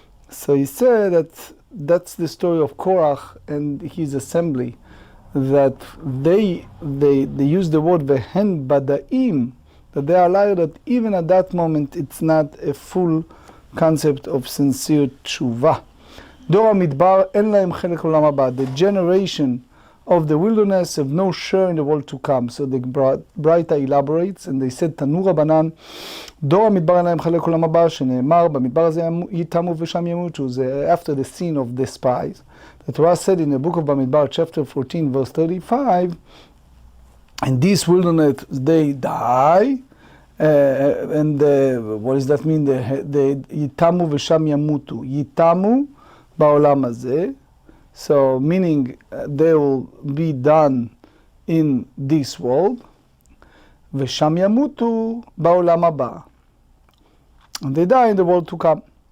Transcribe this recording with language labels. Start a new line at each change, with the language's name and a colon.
English: So he said that that's the story of Korach and his assembly, that they use the word vehen badaim, that they are liars, that even at that moment it's not a full concept of sincere tshuva.
Hebrew: דור המדבר אין להם חלק לעולם הבא.
English: The generation of the wilderness have no share in the world to come.
Hebrew: So the Braita elaborates, and they said, תנו רבנן, דור המדבר אין להם חלק לעולם הבא, שנאמר, במדבר הזה יתמו ושם ימותו.
English: זה after the scene of the spies. The Torah said in the book of Bamidbar, chapter 14, verse 35, in this wilderness they die, and what does that mean? יתמו ושם ימותו. יתמו בעולם הזה, so meaning they will be done in this world, ושם ימותו בעולם הבא, and they die in the world to come.